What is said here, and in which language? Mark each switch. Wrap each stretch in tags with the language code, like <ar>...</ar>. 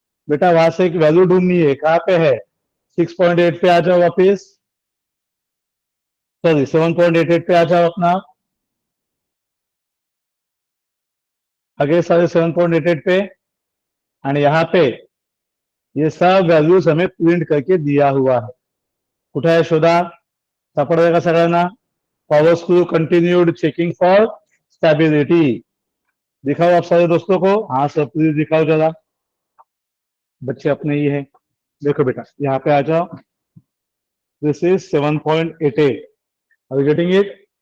<hi>बेटा वहां से एक वैल्यू ढूंढनी है, कहाँ पे है? 6.8 पे आ जाओ वापिस, सॉरी 7.88 पे आ जाओ अपना। आगे सारे 7.88 पे, एंड यहाँ पे ये सब वैल्यूज हमें प्रिंट करके दिया हुआ है।</hi> <mr>कुठे आहे शोधा, सापडेल का सगळ्यांना?</mr> <en>Power screw continued checking for stability.</en> <hi>दिखाओ आप सारे दोस्तों को। हाँ सर प्लीज दिखाओ जरा, बच्चे अपने ही है। देखो बेटा यहाँ पे आ जाओ,</hi> <en>This is 7.88। Are you getting it?</en>